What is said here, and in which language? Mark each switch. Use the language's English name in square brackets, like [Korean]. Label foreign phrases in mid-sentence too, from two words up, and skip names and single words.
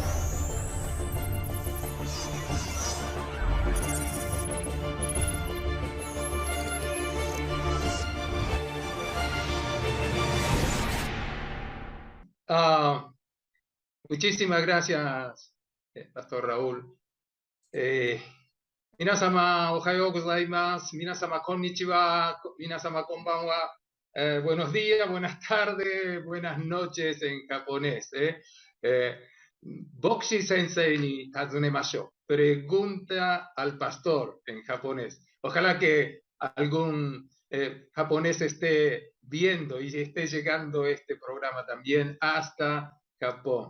[Spanish] Muchísimas gracias, Pastor Raúl. [Japanese] 皆様、おはようございます、皆様こんにちは、皆様こんばんは. [Spanish] Buenos días, buenas tardes, buenas noches en japonés. [Japanese] 牧師先生に尋ねましょう. [Spanish] Pregunta al pastor en japonés. Ojalá que algún japonés esté viendo y esté llegando este programa también hasta Japón.